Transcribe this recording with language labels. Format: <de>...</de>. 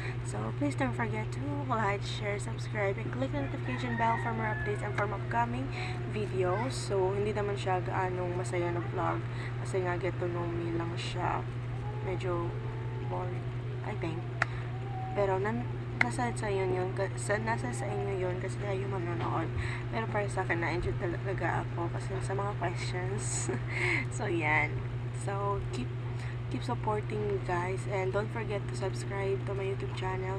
<en>So, please don't forget to like, share, subscribe, and click the notification bell for more updates and for upcoming videos.</en> <tl>So, hindi naman siya gaanong masaya na vlog. Kasi nga,</tl> <en>get to know me</en> <tl>lang siya. Medyo boring,</tl> <en>I think.</en> <tl>Pero, nasa sa inyo yun kasi kayo manonood. Pero para sa akin, na-enjoy talaga ako kasi sa mga questions. So, yan.</tl> <en>So, keep supporting me, guys. And don't forget to subscribe to my YouTube channel.</en>